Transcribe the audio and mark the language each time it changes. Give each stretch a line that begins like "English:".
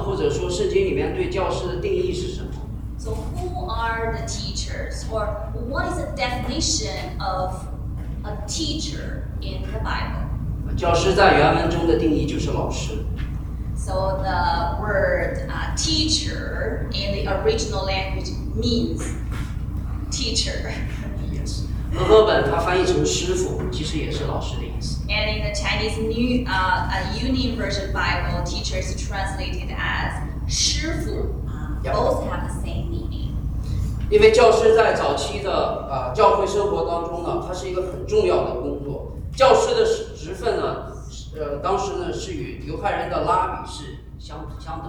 Chinese: 或者说圣经里面对教师的定义是什么？
English: So who are the teachers? Or what is the definition of a teacher in the Bible?
Chinese: 教师在原文中的定义就是老师。
English: So the word teacher in the original language means teacher. Yes.
Chinese: 和合本它翻译成师傅，其实也是老师的意思。
English: And in the Chinese New, Universal Bible, teacher is translated as 师傅 Both have the same meaning.
Chinese: 因为教师在早期的教会生活当中呢，它是一个很重要的工作。教师的职分呢，当时呢是与犹太人的拉比是相等的。